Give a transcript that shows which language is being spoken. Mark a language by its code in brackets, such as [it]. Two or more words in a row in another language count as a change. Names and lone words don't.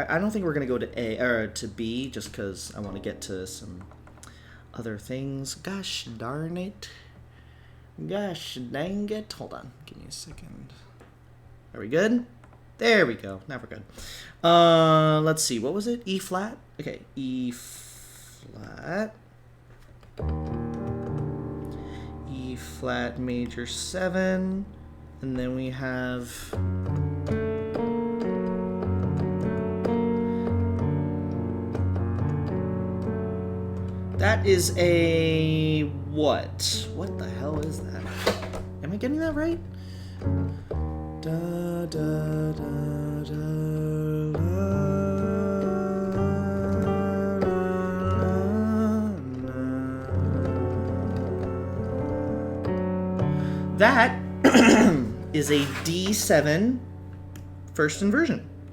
[en] I don't think we're gonna go to A or to B, just because I want to get to some other things. Gosh darn it! Gosh dang it! Hold on, give me a second. Are we good? There we go. Now we're good. Let's see. What was it? E flat. Okay, E flat. E flat major 7, and then we have that is a what? What the hell is that? Am I getting that right? Da, da, da, da, that is a D7 first inversion.